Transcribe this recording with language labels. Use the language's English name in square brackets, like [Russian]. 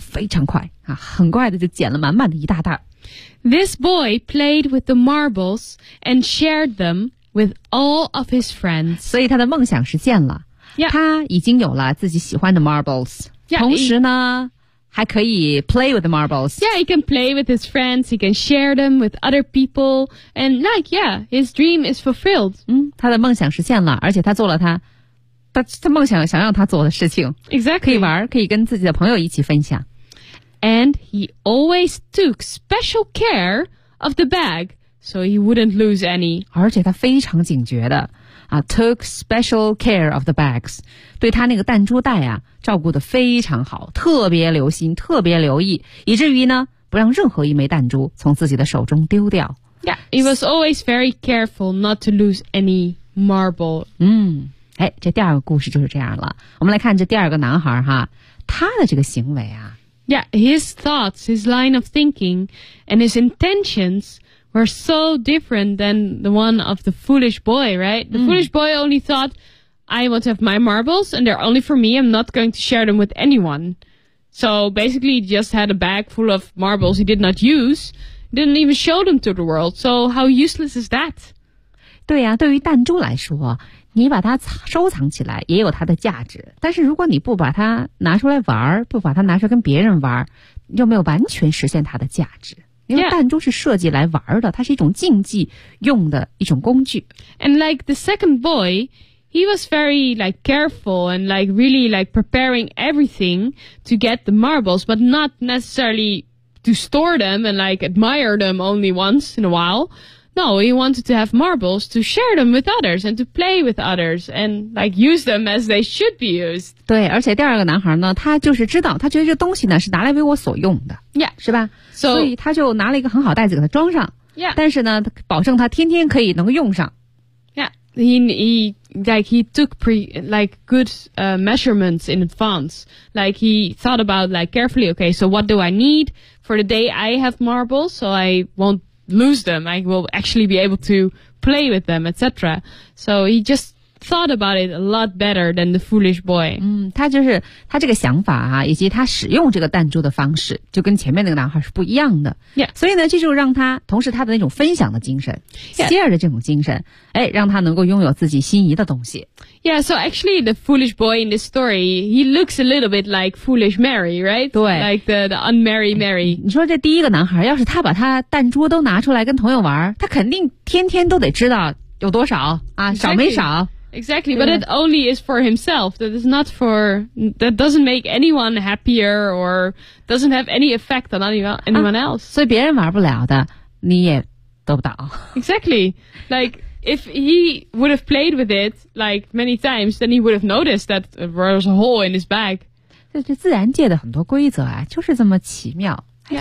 [Chinese] 非常快啊，很快的就捡了满满的一大袋。 [English] This boy played with the marbles and shared them with all of his friends。 [Chinese] 所以他的梦想实现了， [English] yeah. [Chinese] 他已经有了自己喜欢的 marbles， [English] yeah, [Chinese] 同时呢。还可以 [English] play with the marbles. Yeah, he can play with his friends. He can share them with other people. And like, yeah, his dream is fulfilled. [Chinese] 嗯，他的梦想实现了，而且他做了他梦想想要他做的事情。 [English] Exactly. [Chinese] 可以玩，可以跟自己的朋友一起分享。 [English] And he always took special care of the bag so he wouldn't lose any. [Chinese] 而且他非常警觉的。 [English] Took special care of the bags. [Chinese] 对他那个弹珠袋啊照顾得非常好特别留心特别留意以至于呢不让任何一枚弹珠从自己的手中丢掉。 [English] Yeah, he was always very careful not to lose any marble. [Chinese] 嗯哎这第二个故事就是这样了。我们来看这第二个男孩哈他的这个行为啊。 [English] Yeah, his thoughts, his line of thinking, and his intentions,were so different than the one of the foolish boy, right? The、mm. foolish boy only thought, I want to have my marbles, and they're only for me. I'm not going to share them with anyone. So basically, he just had a bag full of marbles he did not use, didn't even show them to the world. So how useless is that? [Chinese] 对呀、啊、对于弹珠来说你把它收藏起来也有它的价值。但是如果你不把它拿出来玩不把它拿出来跟别人玩又没有完全实现它的价值。因为弹珠是设计来玩的、 [English] yeah. [Chinese] 它是一种竞技用的一种工具。 [English] And like the second boy, he was very like careful and like really like preparing everything to get the marbles, but not necessarily to store them and like admire them only once in a while. No, he wanted to have marbles to share them with others and to play with others and like use them as they should be used. [Chinese] 对而且第二个男孩呢他就是知道他觉得这东西呢是拿来为我所用的。 [English] Yeah. [Chinese] 是吧 [English] so, [Chinese] 所以他就拿了一个很好袋子给他装上。 [English] Yeah. [Chinese] 但是呢保证他天天可以能用上。 [English] Yeah. He took good measurements in advance. Like he thought about like carefully, okay, so what do I need for the day I have marbles so I won't lose them. I will actually be able to play with them, etc. So he just thought about it a lot better than the foolish boy. [Chinese] 嗯，他就是他这个想法啊，以及他使用这个弹珠的方式，就跟前面那个男孩是不一样的。 [English] Yeah. [Chinese] 所以呢，这就让他同时他的那种分享的精神 [English] ，share、 yeah. [Chinese] 的这种精神，哎，让他能够拥有自己心仪的东西。 [English] Yeah. So actually, the foolish boy in this story, he looks a little bit like foolish Mary, right? [Chinese] 对 [English] ，like the unmarried Mary.、 [Chinese] 哎、你说这第一个男孩，要是他把他弹珠都拿出来跟朋友玩，他肯定天天都得知道有多少啊， [English] exactly. [Chinese] 少没少。 [English] Exactly, but it only is for himself. That is not for, that doesn't make anyone happier or doesn't have any effect on anyone else.、 [Chinese] 所以别人玩不了的你也得不到。 [English] Exactly. Like, if he would have played with it, like, many times, then he would have noticed that there was a hole in his bag. [Chinese] 这自然界的很多规则啊就是这么奇妙、 [English] yeah.